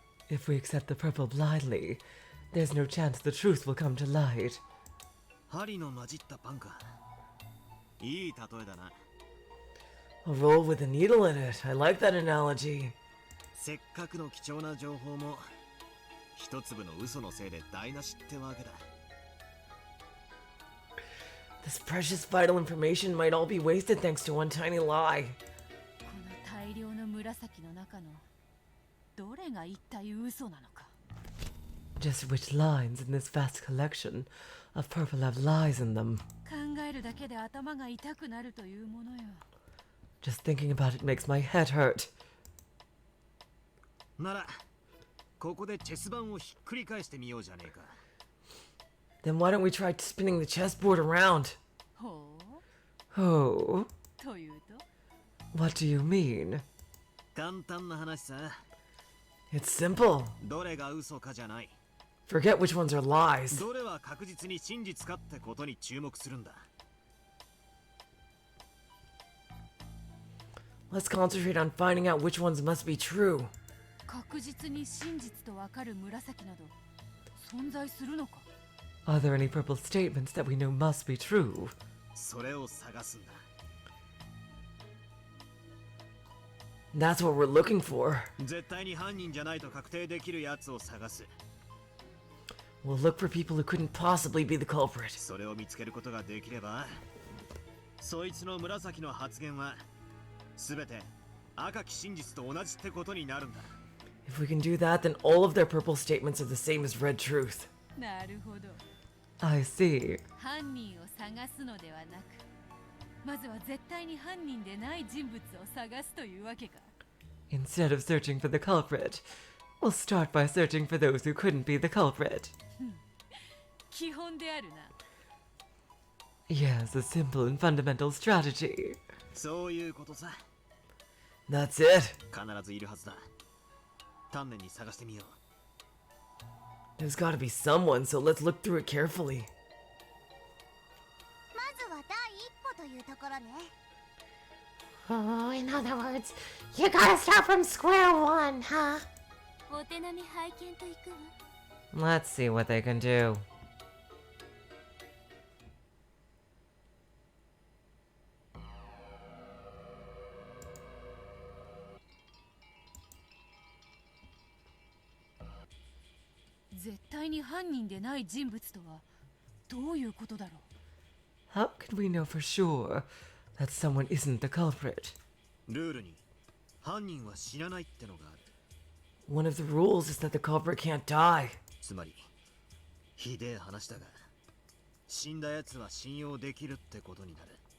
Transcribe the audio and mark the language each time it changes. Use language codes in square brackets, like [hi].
[en] If we accept the purple blindly, there's no chance the truth will come to light. [ja] 針の混じったパンか。いい例えだな。 [en] A roll with a needle in it. I like that analogy. [ja] せっかくの貴重な情報も一粒の嘘のせいで台無しってわけだ。 [en] This precious vital information might all be wasted thanks to one tiny lie. [ja] この大量の紫の中のどれが一体嘘なのか。 [en] Just which lines in this vast collection of purple have lies in them? [ja] 考えるだけで頭が痛くなるというものよ。 [en] Just thinking about it makes my head hurt. [ja] なら、ここでチェス盤をひっくり返してみようじゃねえか。 [en] Then why don't we try spinning the chessboard around? [ja] ほう。 [en] Oh. [ja] というと [en] What do you mean? [ja] 簡単な話さ。 [en] It's simple. [ja] どれが嘘かじゃない。 [en] Forget which ones are lies. [ja] どれは確実に真実かってことに注目するんだ。 [en] Let's concentrate on finding out which ones must be true. [ja] 確実に真実とわかる紫など存在するのか。 [en] Are there any purple statements that we know must be true? [ja] それを探すんだ。 [en] That's what we're looking for. [ja] 絶対に犯人じゃないと確定できるやつを探す。 [en] We'll look for people who couldn't possibly be the culprit. [ja] それを見つけることができれば、そいつの紫の発言はすべて赤き真実と同じってことになるんだ。 [en] If we can do that, then all of their purple statements are the same as red truth. [ja] なるほど。 [en] I see. [ja] 犯人を探すのではなく、まずは絶対に犯人でない人物を探すというわけか。 [en] Instead of searching for the culprit, we'll start by searching for those who couldn't be the culprit. [ja] 基本であるな。 [en] Yes, a simple and fundamental strategy. [ja] そういうことさ。 [en] That's it. [ja] 必ずいるはずだ。丹念に探してみよう。 [en] There's gotta be someone, so let's look through it carefully. [ja] まずは第一歩というところね。 [en] Oh, in other words, you gotta start from square one, huh? [ja] お手並み拝見といくわ。 [en] Let's see what they can do. [ja] 絶対に犯人でない人物とはどういうことだろう。 [en] How can we know for sure that someone isn't the culprit? [ja] ルールに犯人は死なないってのがある。 [en] One of the rules is that the culprit can't die. [ja] つまりひでえ話だが、死んだ奴は信用できるってことになる。